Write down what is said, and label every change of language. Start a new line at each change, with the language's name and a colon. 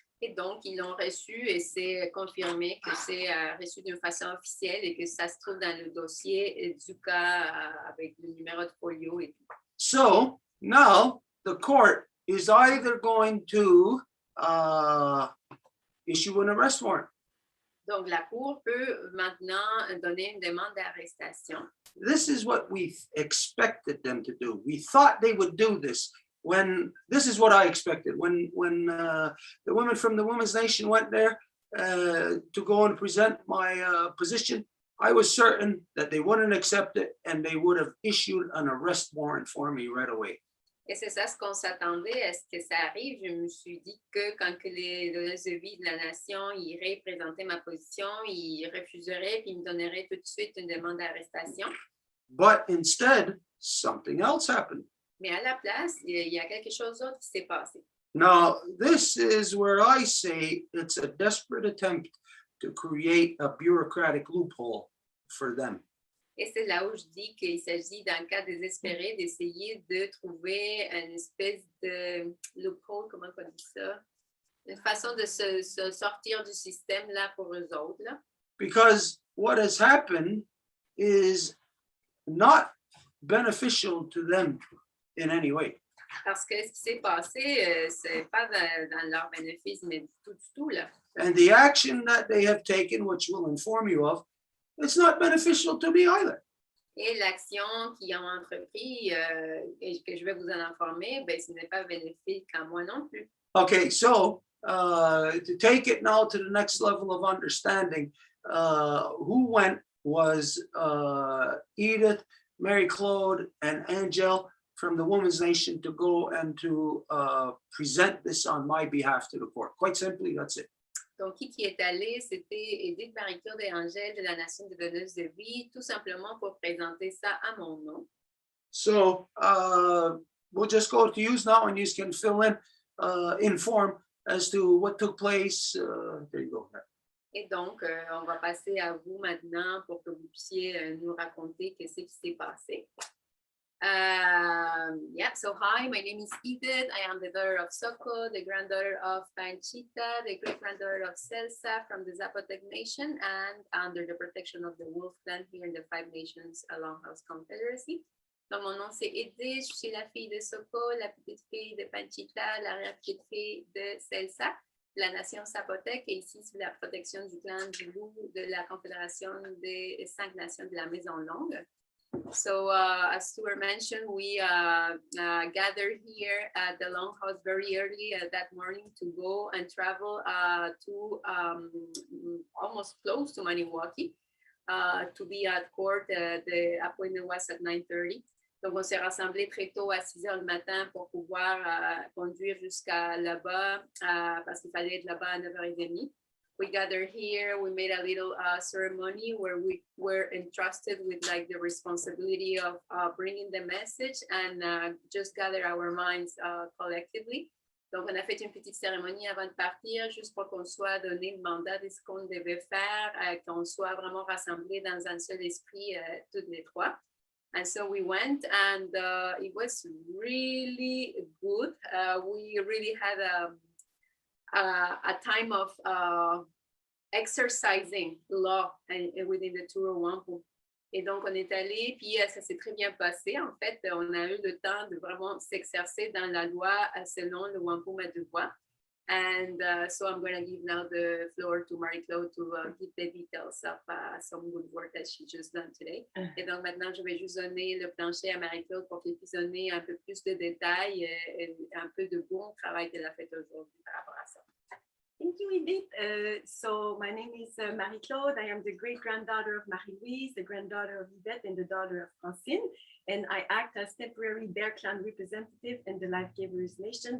French: Et donc, ils l'ont reçu et c'est confirmé que c'est reçu d'une façon officielle et que ça se trouve dans le dossier du cas avec le numéro de folio et tout.
English: So now the court is either going to issue an arrest warrant.
French: Donc, la Cour peut maintenant donner une demande d'arrestation.
English: This is what we expected them to do. We thought they would do this. This is what I expected. When the women from the Women's Nation went there to go and present my position, I was certain that they wouldn't accept it and they would have issued an arrest warrant for me right away.
French: Et c'est ça ce qu'on s'attendait à ce que ça arrive. Je me suis dit que quand que les donneuses de vie de la nation iraient présenter ma position, ils refuseraient puis ils me donneraient tout de suite une demande d'arrestation.
English: But instead, something else happened.
French: Mais à la place, il y a quelque chose d'autre qui s'est passé.
English: Now, this is where I say it's a desperate attempt to create a bureaucratic loophole for them.
French: Et c'est là où je dis qu'il s'agit, dans le cas désespéré, d'essayer de trouver une espèce de loophole, comment on dit ça? Une façon de se sortir du système là pour eux autres. Là.
English: Because what has happened is not beneficial to them in any way.
French: Parce que ce qui s'est passé, c'est pas dans leur bénéfice, mais du tout, là.
English: And the action that they have taken, which we'll inform you of, it's not beneficial to me either.
French: Et l'action qu'ils ont entrepris et que je vais vous en informer, ben, ce n'est pas bénéfique à moi non plus.
English: Okay, so to take it now to the next level of understanding, who went was Edith, Mary Claude, and Angel from the Women's Nation to go and to present this on my behalf to the court. Quite simply, that's it.
French: Donc, qui est allé, c'était Edith, Marie-Claude et Angèle de la Nation des donneuses de vie, tout simplement pour présenter ça à mon nom.
English: So we'll just go to use now and you can fill in, inform as to what took place. There you go.
French: Et donc, on va passer à vous maintenant pour que vous puissiez nous raconter qu'est-ce qui s'est passé.
English: Yeah, so hi, my name is Edith. I am the daughter of Soko, the granddaughter of Panchita, the great-granddaughter of Celsa from the Zapotec Nation and under the protection of the Wolf Clan here in the Five Nations Longhouse Confederacy.
French: Donc, mon nom, c'est Edith. Je suis la fille de Soko, la petite fille de Panchita, l'arrière-petite fille de Celsa, la nation Zapotec, et ici sous la protection du clan du Loup de la Confédération des 5 nations de la Maison Longue.
English: So, as Stuart mentioned, we gathered here at the Longhouse very early that morning to go and travel to almost close to Maniwaki to be at court. The appointment was at 9:30.
French: Donc, on s'est rassemblés très tôt à 6 heures du matin pour pouvoir conduire jusqu'à là-bas parce qu'il fallait être là-bas à 9h30.
English: We gathered here, we made a little ceremony where we were entrusted with like the responsibility of bringing the message and just gather our minds collectively.
French: Donc, on a fait une petite cérémonie avant de partir, juste pour qu'on soit donné le mandat de ce qu'on devait faire, qu'on soit vraiment rassemblés dans un seul esprit, toutes les trois.
English: And so we went and it was really good. We really had a time of exercising law within the tour of Wampum.
French: Et donc, on est allé, puis ça s'est très bien passé. En fait, on a eu le temps de vraiment s'exercer dans la loi selon le Wampum à deux voix.
English: And so I'm going to give now the floor to Marie-Claude to give the details of some good work that she just done today.
French: Et donc, maintenant, je vais juste donner le plancher à Marie-Claude pour qu'elle puisse donner un peu plus de détails et un peu de bon travail qu'elle a fait aujourd'hui par rapport à ça.
English: Thank you, Edith. So my name is Marie-Claude. I am the great-granddaughter of Marie-Louise, the granddaughter of Yvette, and the daughter of Francine. And I act as temporary Bear Clan representative in the Life Givers Nation.